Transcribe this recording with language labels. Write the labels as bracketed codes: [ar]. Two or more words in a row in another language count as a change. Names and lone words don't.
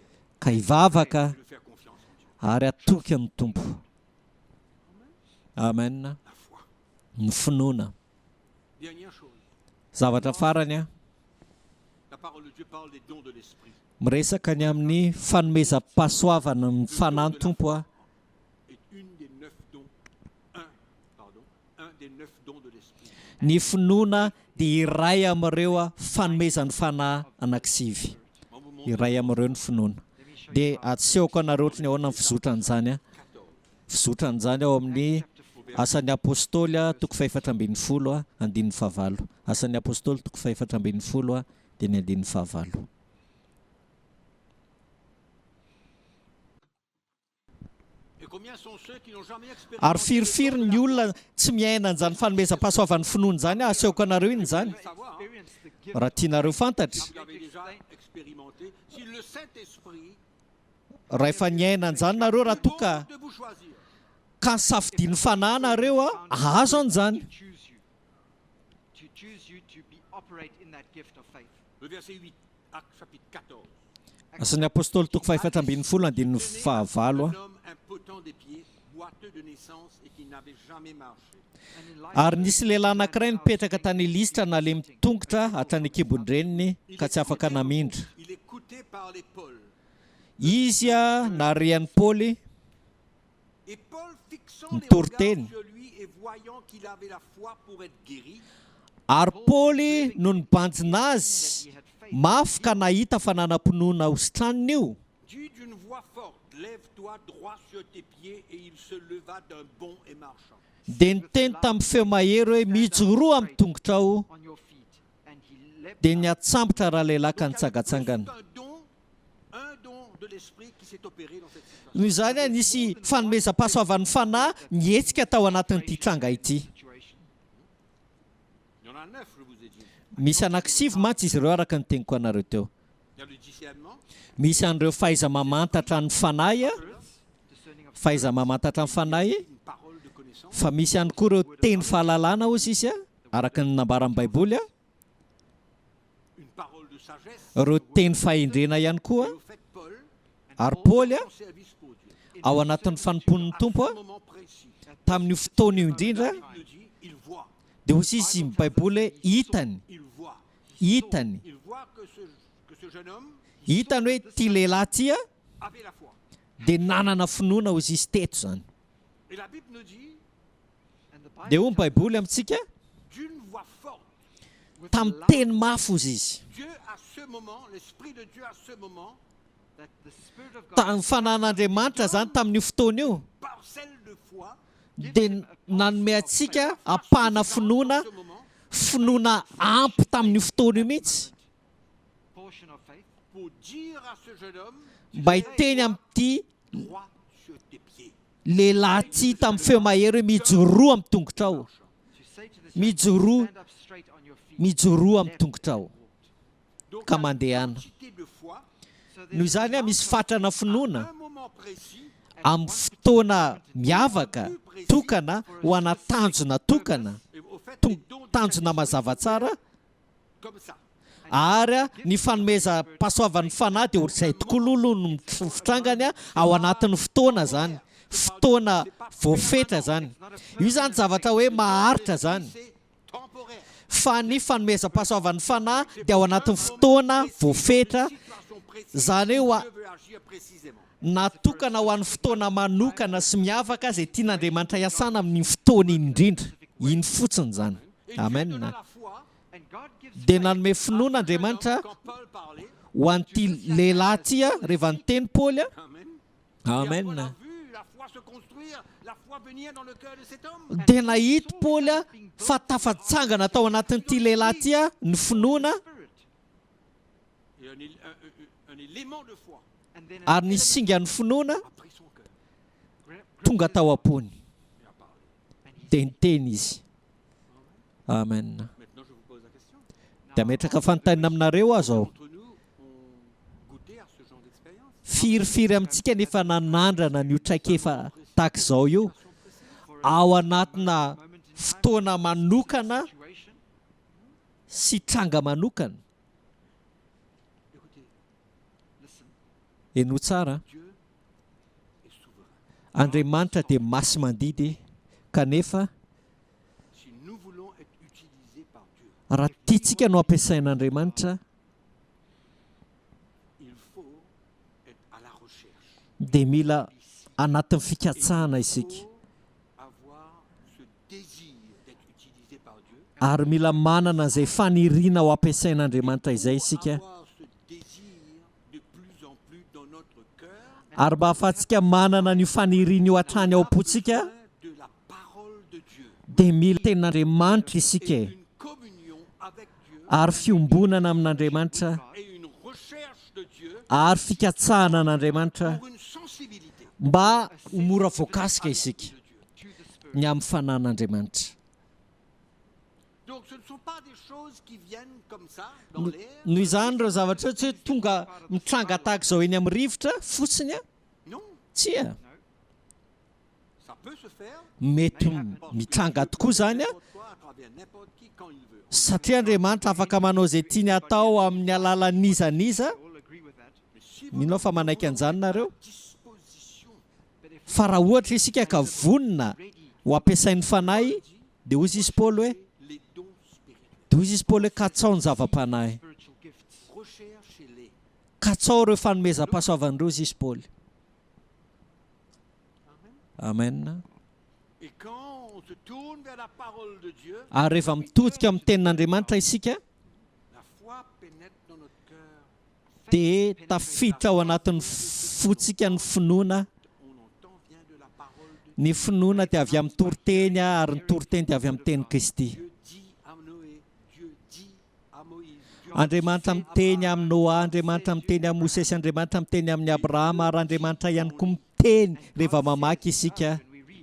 [mg] ka hivavaka [fr] et de faire confiance en Dieu. [mg] ary atoky amin'ny Tompo. Amen. [fr] La foi. [mg] Ny finoana. [fr] Dernière chose, [mg] Zavatra farany a [fr] la parole de Dieu parle des dons de l'esprit. [mg] miresaka ny amin'ny fanomezam-pahasoavana ny fanahy ny Tompo a [fr] Et une des 9 dons, un des 9 dons de l'esprit. [mg] ny finoana dia iray amin'ireo a fanomezan'ny fanahy anankisivy. [fr] On vous montre [mg] Iray amin'ireo ny finoana. Dia atsehoko anareo ohatry ny ahoana ny fizotran'izany a. 14. Fizotran'izany ao amin'ny Asan'ny Apôstôly a toko 4:10 a andininy 9. Asan'ny Apôstôly toko 4:10 a dia ny andininy 9. [fr] Et combien sont ceux qui n'ont jamais [mg] Ary [fr] expérimenté [mg] firifiry ny olona tsy miaina an'izany fanomezam-pahasoavan'ny finoana zany a, asehoko anareo iny zany. [fr] savoir, [mg] Raha tianareo fantatra, [fr] vous l'avez déjà expérimenté, si le Saint-Esprit [mg] raha efa niaina an'izany nareo raha [fr] bon [mg] toka [fr] de vous choisir, [mg] ka safidiany fanahy nareo a, azo an'izany. [en] To choose you to be operate in that gift of faith. [fr] le verset 8, Actes chapitre 14. [mg] Asan'ny Apôstôly toko 4:10 andininy 9 a. [fr] Un homme impotent des pieds, boiteux de naissance et qui n'avait jamais marché. [mg] Ary nisy lehilahy anankiray nipetraka tany Listra na le mitongotra hatrany an-kibon-dreniny ka tsy afaka namindra. [fr] Il est coûté par les Paul. [mg] Izy a narian'ny Paoly [fr] Et Paul, fixant Une les tourtaine. regards sur lui et voyant qu'il avait la foi pour être guéri, [mg] ary Paoly no nibanjina azy mafy ka nahita fa nanam-pinoana hositraniny io. [fr] dit d'une voix forte, lève-toi droit sur tes pieds, et il se leva d'un bond et marchant. [mg] Dia niteny tamin'ny feo mahery hoe mijoroa amin'ny tongotra ao [en] On your feet. And he leapt [mg] dia [en] up. [mg] niatsambotra raha lehilahy ka [fr] Donc, il y a [mg] nitsangatsangana. [fr] un don de l'esprit qui s'est opéré dans cette situation. [mg] Noho izany a nisy fanomezam-pahasoavan'ny fanahy nietsika tao anatin'ity tranga ity. [fr] Situation. Il y en a 9, je vous ai dit. [mg] Misy anankisivy mantsy izy ireo araka ny teniko anareo teo. [fr] Il y a le discernement, [mg] Misy an'ireo fahaiza-mamantatra ny fanahy a, [en] Discerning of [mg] fahaiza-mamantatra ny fanahy, [fr] une parole de connaissance, [mg] fa misy ihany koa ireo teny fahalalana ozy izy a, araka ny nambaran'ny Baiboly a, [fr] une parole de sagesse. [mg] ireo teny fahendrena ihany koa, [fr] Et au fait, Paul, [mg] ary Paoly a [fr] son service pour Dieu. [mg] ao anatin'ny fanompon'ny Tompo [fr] À [mg] a [fr] ce moment précis, [mg] tamin'io fotoana io indrindra [fr] la Bible dit, il voit. [mg] dia hozy izy ny Baiboly hoe hitany, [fr] Il voit. [mg] hitany, [fr] Il voit que ce jeune homme [mg] hitany hoe ity lehilahy ity a [fr] avait la foi. [mg] dia nanana finoana hozy izy teto zany. [fr] Et la Bible nous dit, [en] And the Bible [mg] Dia hoy ny Baiboly amintsika [fr] d'une voix forte, [mg] tamin'ny teny mafy hozy izy. [fr] Dieu à ce moment, l'Esprit de Dieu à ce moment, [en] that the Spirit of God [mg] Tamin'ny fanan'Andriamanitra zany tamin'io fotoana io [fr] parcelle de foi, [mg] dia nanome antsika apahana finoana, [fr] à ce moment, [mg] finoana ampy tamin'io fotoana io mihitsy [en] portion of faith. [fr] pour dire à ce jeune homme, [mg] mba hiteny amin'ity [fr] droit sur tes pieds. [mg] lehilahy ity tamin'ny feo mahery hoe mijoroa amin'ny tongotra ao, [en] To say to this [mg] mijoroa, [en] stand up straight on your feet. [mg] mijoroa amin'ny tongotra ao [fr] Donc, [mg] ka [fr] la [mg] mandehana. [fr] quantité de foi, [en] So [mg] Noho izany a misy fatrana finoana [fr] un moment précis, [mg] amin'ny fotoana miavaka tokana ho ana tanjona tokana, [fr] et au fait, les dons de [mg] tanjona mazava tsara, [fr] comme ça. [mg] ary a ny fanomeza-pahasoavan'ny fanahy dia ohatr'izay tokoa lolo no fitrangany a ao anatin'ny fotoana zany, fotoana voafetra zany. Io zany zavatra hoe maharitra zany, [fr] C'est temporaire. [mg] fa ny fanomezam-pahasoavan'ny fanahy dia ao anatin'ny fotoana voafetra, zany hoe [fr] Dieu veut agir précisément. [mg] natokana ho an'ny fotoana manokana sy miavaka izay tian'Andriamanitra hiasana amin'ny fotoana iny indrindra. Iny fotsiny zany. [fr] Et Dieu Amen. donna la foi [en] And God gives [mg] Dia nanome finoana Andriamanitra [fr] quand Paul parlait. [mg] ho an'ity lehilahy ty rehefa niteny Paoly. Amen. Amen. [fr] Et Paul a vu la foi se construire, la foi venir dans le cœur de cet homme. [mg] Dia nahita Paoly fa tafatsangana tao anatin'ity lehilahy ty ny finoana [en] Spirit. [fr] Et un élément de foi [en] And then [mg] ary nisy singa ny finoana [fr] a pris son cœur [mg] tonga tao am-pony [fr] et a parlé. [mg] dia niteny izy. Amen. [fr] Maintenant, je vous pose la question. [mg] Dia metraka fanontaniana aminareo aho zao. [fr] D'entre nous ont goûté à ce genre d'expérience. [mg] Firifiry amintsika nefa nanandrana ny traikefa tahaka izao io ao anatina fotoana manokana situation. sy tranga manokana. [fr] Écoutez, [en] Listen, [mg] Eno tsara, [fr] Dieu est souverain. [mg] Andriamanitra dia masy mandidy kanefa [fr] Si nous voulons être utilisés par Dieu, [mg] raha tiantsika no ampiasain'Andriamanitra [fr] il faut être à la recherche. [mg] dia mila anatin'ny fikatsahana [fr] Il [mg] isika [fr] faut avoir ce désir d'être utilisé par Dieu. [mg] ary mila manana izay faniriana ho ampiasain'Andriamanitra izay isika [fr] Avoir ce désir de plus en plus dans notre cœur. [mg] ary mba ahafahantsika manana ny faniriana io hatrany ao am-potsika [fr] Besoin de la parole de Dieu. [mg] dia mila ten'Andriamanitra isika [fr] Et une communion avec Dieu. [mg] ary fiombonana amin'Andriamanitra [fr] Et une recherche de Dieu [mg] ary fikatsahana an'Andriamanitra [fr] pour une sensibilité [mg] mba ho mora voakasika isika [fr] de Dieu. [en] to the Spirit. [mg] ny amin'ny fanan'Andriamanitra. [fr] Donc ce ne sont pas des choses qui viennent comme ça dans l'air. [mg] Noho izany ireo zavatra tsy hoe tonga mitranga tahaka izao eny amin'ny rivotra fotsiny a [fr] Non, [mg] tsia [fr] ça peut se faire. [mg] mety mitranga tokoa zany a [fr] N'importe quoi, à travers n'importe qui, quand il veut. [mg] satria Andriamanitra afaka manao izay tiany atao amin'ny alalan'izaniza. [en] All agree with that. [fr] Mais si vous [mg] Minao fa manaiky an'izany nareo [fr] disposition [mg] fa raha ohatra isika ka vonona ho ampiasain'ny fanahy dia hozy izy Paoly hoe [fr] les dons spirituels, [mg] dia hozy izy Paoly hoe katsao ny zava-panahy [en] Spiritual gifts. [fr] recherchez-les. [mg] katsao ireo fanomezam-pahasoavan'ireo izy Paoly. Amen. [fr] Et quand on se tourne vers la parole de Dieu, [mg] Ary rehefa mitodika amin'ny tenin'Andriamanitra isika [fr] la foi pénètre dans notre cœur. [mg] dia tafiditra ao anatin'ny fotsika ny finoana. [fr] On entend vient de la parole de Dieu. [mg] Ny finoana dia avy amin'ny toriteny ary ny toriteny dia avy amin'ny teny Kristy. [fr] Dieu dit à Noé, Dieu dit à Moïse. Dieu [mg] Andriamanitra [fr] fait [mg] miteny [fr] à [mg] amin'ny Noa, Andriamanitra miteny amin'ny Mosesy, Andriamanitra miteny amin'ny Abrahama ary Andriamanitra ihany koa miteny rehefa mamaky isika. [en] When we read,